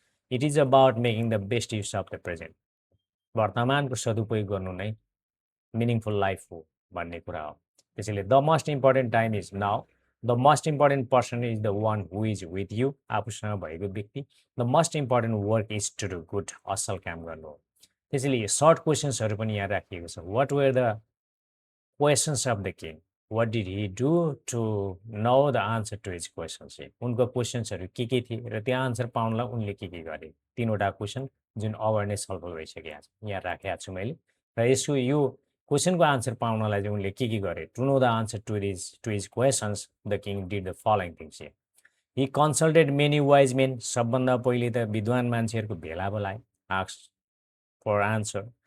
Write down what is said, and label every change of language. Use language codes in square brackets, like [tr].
[en] it is about making the best use of the present, [ne] वर्तमानको सदुपयोग गर्नु नै मिनिङफुल लाइफ हो भन्ने कुरा हो। [en] त्यसैले the most important time is now, the most important person is the one who is with you, [ne] आफूसँग भएको व्यक्ति। [en] the most important work is to do good, [ne] असल काम गर्नु हो। त्यसैले यो सर्ट क्वेसन्सहरू पनि यहाँ राखिएको छ। [en] What were the questions of the king, what did he do to know the answer to his questions. [ne] उनको क्वेसन्सहरू के थिए र त्यो आन्सर पाउनलाई उनले के गरे, तीनवटा क्वेसन जुन अवेरनेस छलफल भइसकेको छ, यहाँ राखेको छु मैले। र यसको यो क्वेसनको आन्सर पाउनलाई चाहिँ उनले के गरे? [en] To know the answer to his questions, the king did the following things. He consulted many wise men, [ne] सबभन्दा पहिले त विद्वान मान्छेहरूको भेला बोलाए, [en] Asked for answer.